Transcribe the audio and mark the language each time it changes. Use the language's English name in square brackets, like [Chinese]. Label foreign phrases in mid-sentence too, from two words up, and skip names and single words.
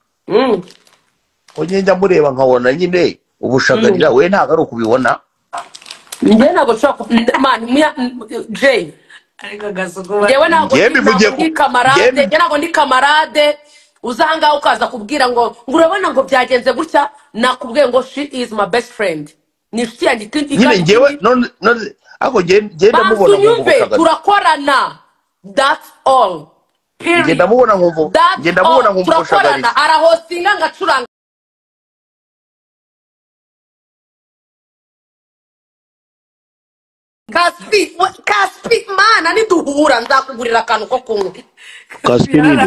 [Kinyarwanda] njya mureba nkabona nyine ubushagarira we ntago ari ukubibona. njye ntabwo nshobora man Jay ariko gasugo yewe ntabwo ndi kamarade uzanga ukaza kubwira ngo urabona ngo byagenze gutya. nakubwiye ngo [English] she is my best friend, [Kinyarwanda] ni inshuti yanjye. nyine njyewe none ako genda mubona ngo turakorana, [English] that's all. [Kinyarwanda] Genda mubona nkumva, genda mubona nkumva turakorana. arahostinga ngacuranga. Kaspi mana niduhura nzakugurira akantu ko kunywa. Kaspi nini?